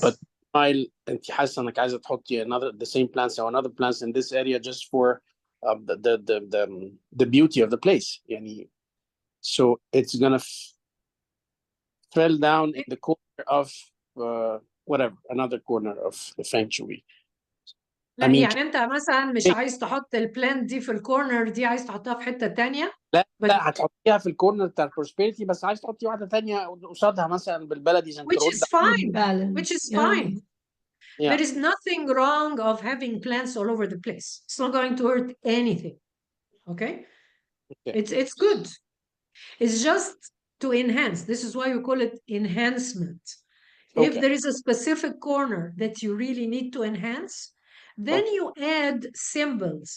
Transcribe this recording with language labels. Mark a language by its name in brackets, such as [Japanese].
[English] But while [Arabic] أنت حاسة إنك عايزة تحطي [English] the same plants or another plants in this area just for the beauty of the place. [Arabic] يعني, [English] so it's gonna fell down in the corner of whatever, another corner of the Feng Shui. [Arabic] لا يعني انت مثلا مش عايز تحط البلانت دي في الكورنر دي، عايز تحطها في حتة تانية. لا هتحطيها في الكورنر بتاع البروسبيريتي، بس عايز تحطي واحدة تانية قصادها مثلا بالبلدي عشان [English] which is fine. Balance. Which is fine. Yeah. There is nothing wrong of having plants all over the place. It's not going to hurt anything. Okay? It's good. It's just to enhance. This is why we call it enhancement. If there is a specific corner that you really need to enhance, then you add symbols.